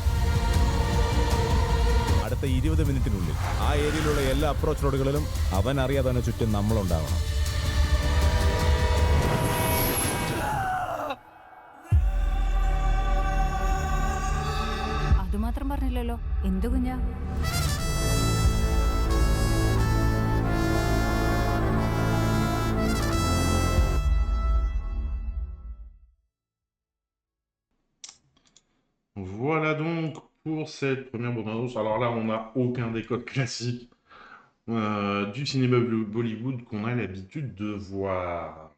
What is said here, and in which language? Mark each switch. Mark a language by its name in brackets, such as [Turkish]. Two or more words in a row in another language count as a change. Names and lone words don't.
[Malayalam] അടുത്ത 20 മിനിറ്റിനുള്ളിൽ ആ ഏരിയയിലുള്ള എല്ലാ അപ്രോച്ച് റോഡുകളിലും അവൻ അറിയാതെ ചുറ്റും നമ്മളുണ്ടാവണം അതുമാത്രം പറഞ്ഞില്ലല്ലോ എന്തു കുഞ്ഞാ [French] Voilà donc pour cette première bande-annonce. Alors là, on n'a aucun des codes classiques du cinéma Bollywood qu'on a l'habitude de voir.